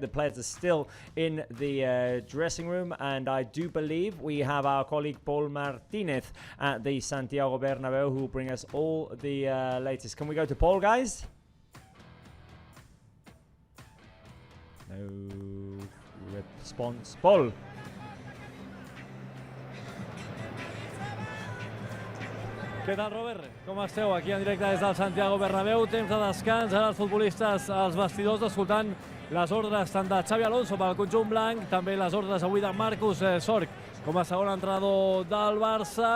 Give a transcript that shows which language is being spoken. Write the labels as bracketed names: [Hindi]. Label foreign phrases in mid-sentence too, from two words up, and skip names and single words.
[English] The players are still in the dressing room, and I do believe we have our colleague Paul Martinez at the Santiago Bernabeu, who will bring us all the latest. Can we go to Paul, guys? No response. Paul. [Catalan] Què tal, Robert? Com esteu? Aquí en directe des del Santiago Bernabéu. Temps de descans. Ara els futbolistes als vestidors escoltant les ordres tant de Xavi Alonso pel conjunt blanc, també les ordres avui de Marcus Sorg com a segon entrenador del Barça.